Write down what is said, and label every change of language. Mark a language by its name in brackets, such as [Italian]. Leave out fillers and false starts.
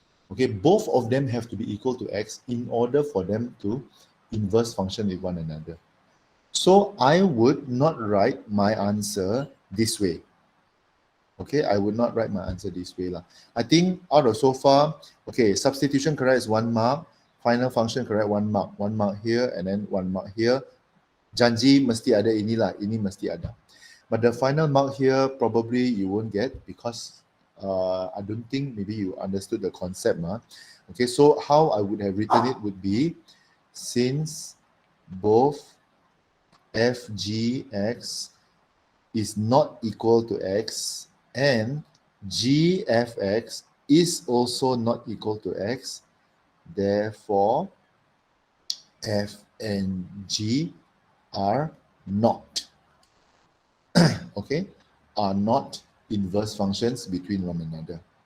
[English] Okay, both of them have to be equal to x in order for them to inverse function with one another. So I would not write my answer this way. Okay, I would not write my answer this way lah. I think out of so far, okay, substitution correct is 1 mark, final function correct 1 mark here and then 1 mark here. [Malay] Janji mesti ada inilah, ini mesti ada. [English] But the final mark here probably you won't get because I don't think maybe you understood the concept. Okay, so how I would have written it would be, since both fgx is not equal to x and gfx is also not equal to x, therefore f and g are not okay, are not inverse functions between one another.